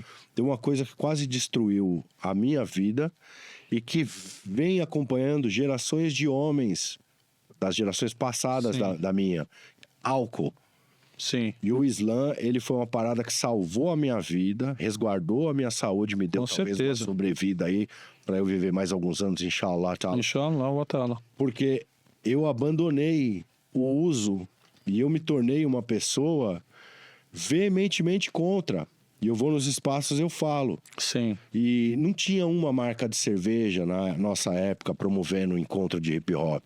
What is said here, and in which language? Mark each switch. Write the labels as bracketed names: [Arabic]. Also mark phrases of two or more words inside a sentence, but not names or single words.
[Portuguese] Tem uma coisa que quase destruiu a minha vida e que vem acompanhando gerações de homens das gerações passadas da minha. Álcool. Sim. E o Islã, ele foi uma parada que salvou a minha vida, resguardou a minha saúde, me deu Com talvez certeza. uma sobrevida aí para eu viver mais alguns anos, inshallah. [Arabic] إن شاء الله، وتعالى. [Portuguese] Porque eu abandonei o uso e eu me tornei uma pessoa veementemente contra. E eu vou nos espaços, eu falo. Sim. E não tinha uma marca de cerveja na nossa época promovendo o encontro de hip hop.